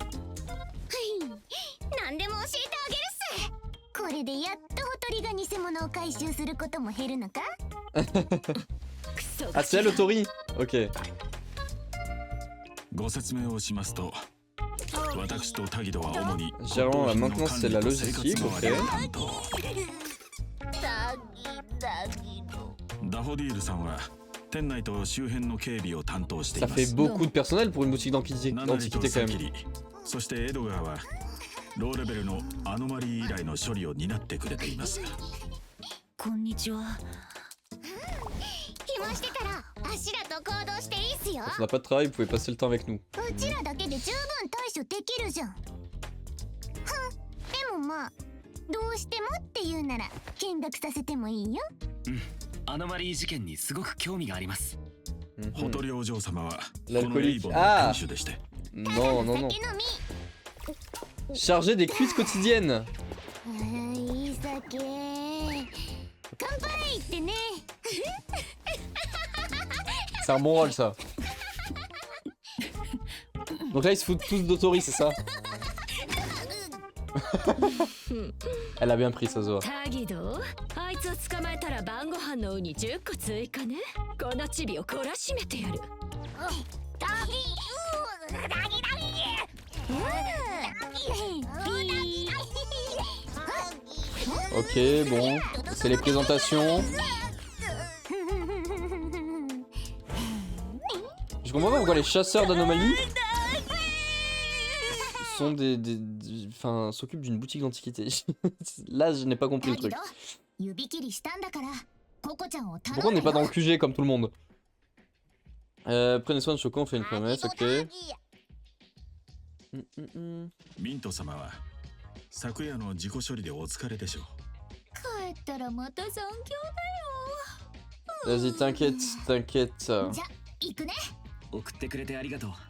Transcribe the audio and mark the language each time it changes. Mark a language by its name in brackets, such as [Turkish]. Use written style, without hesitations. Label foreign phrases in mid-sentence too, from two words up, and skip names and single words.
[Japanese] 何でも教えてあげるっす。これでやっとほとりが偽物を回収することも減るのか？ [French] Ah, c'est elle, Otori? Ok. [Japanese] ご説明をしますと、私とタギドは主に [French] Gérant la maintenance c'est la logistique, ok. [Japanese] ダフォディールさんは店内と周辺の警備を担当してい [French] Ça [Japanese] ま [French] fait [Japanese] す。 [French] beaucoup de personnel pour une boutique [Japanese] ナナリと [French] d'antiquité [Japanese] サ [French] quand [Japanese] キ [French] même. [Japanese] リ、そしてエドガーはローレベルのアノマリー以来の処理を担ってくれています。こんにちは。暇してたらあしらと行動していいっすよ。 [French] Quand on n'a pas de travail, vous pouvez passer le temps avec nous. [Japanese] うちらだけで十分対処できるじゃん。はん。でもまあどうしてもって言うなら見学させてもいいよ。アノマリー事件にすごく興味があります。 Mhm. ホトリお嬢様はこの [French] L'alcoolique. [Japanese] エイボンの [French] Ah! [Japanese] 店主でして、 [French] Non, non, non. Chargé des cuites quotidiennes. [Japanese] いい酒乾杯ってね [French] C'est un bon rôle ça. Donc là ils se foutent tous d'Otori, c'est ça? Elle a bien pris ça, Zoa. [Japanese] タギドあいつを捕まえたら晩ご飯のウニ10個追加ね。このチビを懲らしめてやる。 [French] Ok, bon. C'est les présentations. Je comprends pas pourquoi les chasseurs d'anomalies sont enfin, s'occupent d'une boutique d'antiquité. Là, je n'ai pas compris le truc. [Japanese] 指切りしたんだからココちゃんを頼 [French] Pourquoi on [Japanese] む [French] n'est pas dans le QG comme tout le monde? Prenez soin de Choco, on fait une promesse, ok. [Japanese] ミント様は昨夜の自己処理でお疲れでしょう。帰ったらまた残業 [French] Vas-y, t'inquiète, t'inquiète. [Japanese] だよじゃ行くね送ってくれてありがとう。